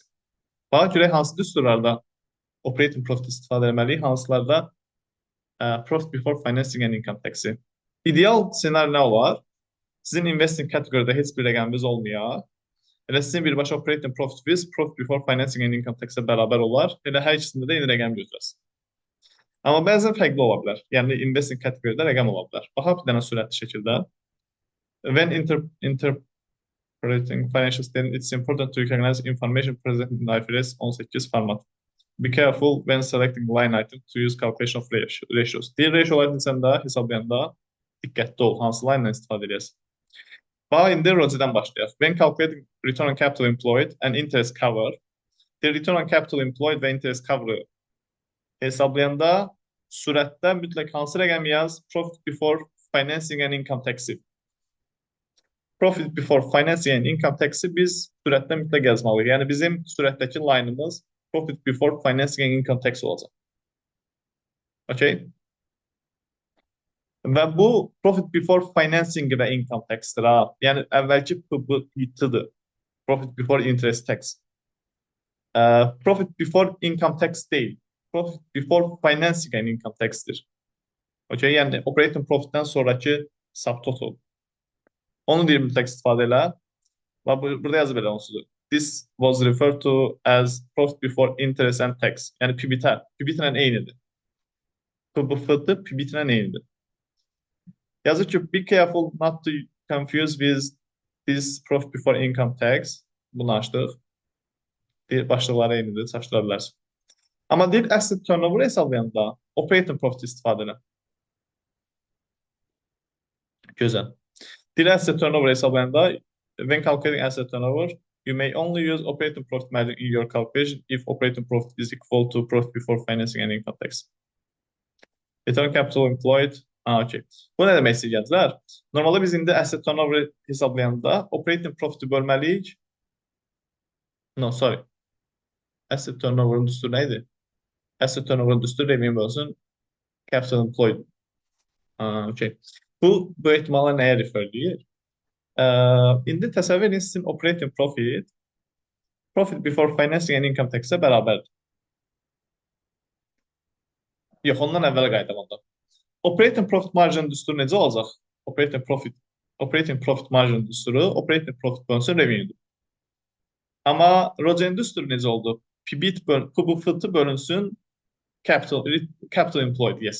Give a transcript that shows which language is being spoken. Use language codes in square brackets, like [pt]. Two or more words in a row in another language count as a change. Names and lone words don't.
[az] Bax görək hansı üsullarda [en] operating profit [az] istifadə etməliyik, hansılarda [en] profit before financing and income tax-i. [az] İdeal ssenari nə olar? Sizin investing kateqoriyada heç bir rəqəminiz olmayar. Elə sizin birbaşa [en] operating profitiniz profit before financing and income tax-ə [az] bərabər olar. Elə hər ikisində də eyni rəqəm götürəsiniz. Amma bəzən fərqli ola bilər. Yəni investing kateqoriyada rəqəm ola bilər. Baxaq bir dənə sürətli şəkildə. [en] When interpreting financial statement, it's important to recognize information present in IFRS 18 format. Be careful when selecting line item to use calculation of ratios. [az] Deyir, ratioları səndə hesablayanda diqqətli ol, hansı line ilə istifadə edəsən. Bax, indi ROCE-dən başlayaq. [en] When calculating return on capital employed and interest cover, the return on capital employed və interest cover [az] hesablayanda sürətdə mütləq hansı rəqəm yaz? [en] Profit before financing and income tax-i. Profit before financing and income tax-i [az] biz sürətdə mütləq yazmalıyıq. Yəni bizim sürətdəki line-ımız [en] profit before financing and income tax [az] olacaq. [en] Okay? [az] Və bu [en] profit before financing və income tax-dir. [az] Yəni əvvəlki PBT-dir. [en] Profit before interest tax. Profit before income tax deyil. Profit before financing and income tax-dir. Okay? [az] Yəni [en] operating profit-dən [az] sonraki subtotal. Onu deyir mütləq istifadə elə. Burada yazı belə onsuzdur. [en] This was referred to as profit before interest and tax. [az] Yəni PBT. PBT-lə eynidir. PBT PBT-lə eynidir. Yazır ki, [en] be careful not to confuse with this profit before income tax. [az] Bunu açdıq. Deyir, başlıqları eynidir, çaşdıra bilərsin. Amma deyir, [en] asset turnover [az] hesablayanda [en] operating profit [az] istifadə elə. Gözəl. [en] Deyir, asset turnover hesablayanda when calculating asset turnover, you may only use operating profit margin in your calculation if operating profit is equal to profit before financing and income tax. Return capital employed. Okay. [az] Bu nə demək istəyəcəklər? Normalde biz indi [en] asset turnover [az] hesablayanda [en] operating profit'i [az] bölməliyik. [en] No, sorry. Asset turnover'ın [az] düsturu neydi? [en] Asset turnover'ın düsturu revenue bölsün capital employed. Okay. [az] Bu ehtimalla nəyə refer edir? İndi təsəvvür edin sizin [en] operating profit before financing and income tax-ə [az] bərabərdir. Yox, ondan əvvələ qayıdaq onda. [en] Operating profit margin [az] düsturu necə olacaq? [en] Operating profit margin [az] düsturu [en] operating profit [az] bölünsün revenue-dur. Amma ROCE-nin düsturu necə oldu? [en] PBT bölünsün capital employed, yes.